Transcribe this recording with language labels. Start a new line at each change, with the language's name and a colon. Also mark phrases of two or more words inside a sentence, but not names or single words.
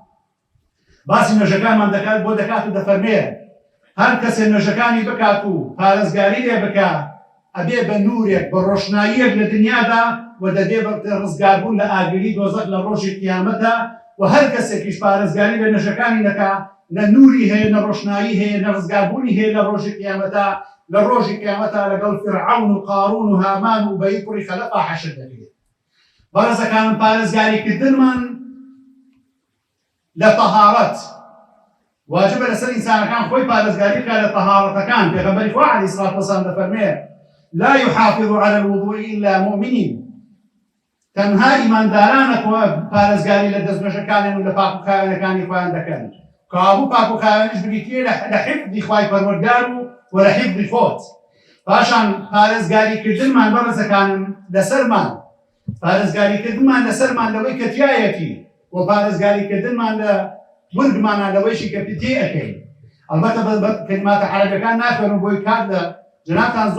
Central Kurdish: باسی نوێژەکانمان دەکات بۆ دەکات و دەفەرمێ هەر کەسێ نوێژەکانی بکات و پارێزگاری لێ بکا ئەبێ بە نورێک بە ڕۆشناییەک لە دنیادا و دەبێ بە ڕزگاربوون لە ئاگری دۆزەخ لە ڕۆژی قیامەتە و هەر کەسێکیش پارێزگاری لە نوێژەکانی دەکا نە نوری هەیە نە ڕۆشنایی هەیە نە ڕزگاربوونی هەیە لە ڕۆژی قیامەتە لە ڕۆژی قیامەتە لەگەڵ فرعون و قارون و هامان و بەی کوڕی خەلەفا حەشر دەکرێت بەڕێزەکانم پارێزگاریکردنمان لە تەهارەت واجبە لەسەر ئینسانەکان خۆی پارێزگاری بکات لە تەهارەتەکان پێغەمبەری خوا
Arabic: عەلەیهی سڵات وسەلام
Central Kurdish: دەفەرمێ
Arabic: لا يحافظ على الوضوء إلا مؤمنين
Central Kurdish: تەنها ئیماندارانە پارێزگاری لە دەستنوێژەکانیان و لە پاکوخاوێنەکانی خۆیان دەکەن کابوو پاکوخاوێنش بریتیە لە حیفظی خوای پەروەردگار و لە حیفظی خۆت پاشان پارێزگاریکردنمان بەڕێزەکانم لەسەرمان پارێزگاریکردنمان لەسەرمان لەوەی کە تیایەتی و پارێزگاریکردنمان لە ورگمانە لەوەیشی کە پێ ئەەکەین ئەلبەتە بە کەلیماتە عەرەبیەکان ناخوێنم بۆی کات لە جنابتان زۆر